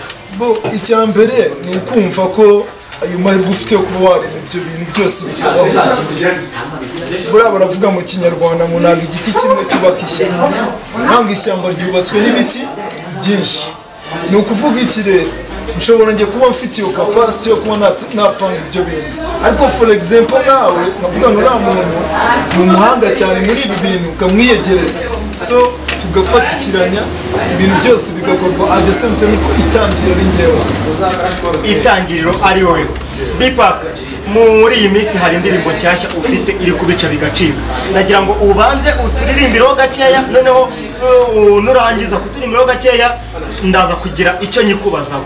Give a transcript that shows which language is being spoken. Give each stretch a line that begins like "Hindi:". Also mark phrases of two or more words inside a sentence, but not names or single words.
Kinyarwanda: Icya mbere ni ukumva ko ayo mahirwe ufite yo kuba warema ibyo bintu byose bikabaho. Buriya baravuga mu Kinyarwanda ngo ntabwo igiti kimwe cyubaka ishyamba, ntabwo ishyamba ryubatswe n'ibiti byinshi. Ni ukuvuga iki rero, nshobora njye kuba mfite iyo capacity yo kuba napanga ibyo bintu, ariko
English: for example
Kinyarwanda: nawe nkavuga ngo nta muntu ni umuhanga cyane muri ibi bintu ukamwiyegereza, so tugafatikiranya ibintu byose bigakorwa
English: at the same time
Kinyarwanda: ko itangiriro ari njyewe. Itangiriro ari wowe. Bipak, muri iyi minsi hari indirimbo nshyashya ufite iri kubica bigacika. Nagira ngo ubanze uturirimbiraho gakeya, noneho nurangiza kuturirimbiraho gakeya ndaza kugira icyo nyikubazaho.